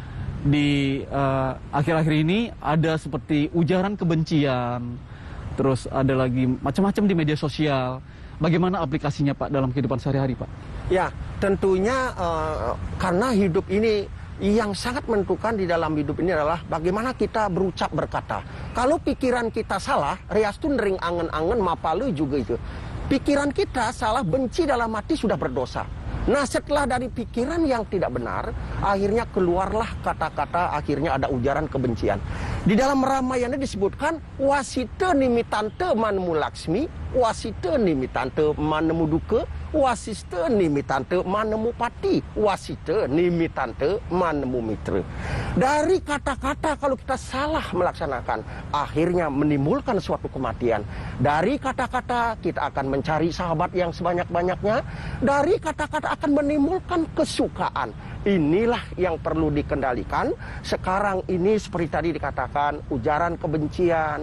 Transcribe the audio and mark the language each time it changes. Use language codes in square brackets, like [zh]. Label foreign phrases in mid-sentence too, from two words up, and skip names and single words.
[id] Di akhir-akhir ini ada seperti ujaran kebencian, terus ada lagi macam-macam di media sosial. Bagaimana aplikasinya Pak dalam kehidupan sehari-hari Pak? Ya, tentunya karena hidup ini yang sangat menentukan di dalam hidup ini adalah bagaimana kita berucap berkata. Kalau pikiran kita salah, [ban] reastun ring angen-angen mapalu [id] juga itu. Pikiran kita salah, benci dalam hati sudah berdosa. Nah, setelah dari pikiran yang tidak benar, akhirnya keluarlah kata-kata, akhirnya ada ujaran kebencian. Di dalam Ramayana disebutkan [kaw] wasita nimitante manemu laksmi, wasita nimitante manemu duka, wasista nimitante manemu pati, wasita nimitante manemu mitra. [id] Dari kata-kata kalau kita salah melaksanakan, akhirnya menimbulkan suatu kematian. Dari kata-kata kita akan mencari sahabat yang sebanyak-banyaknya. Dari kata-kata akan menimbulkan kesukaan. Inilah yang perlu dikendalikan. Sekarang ini seperti tadi dikatakan, ujaran kebencian.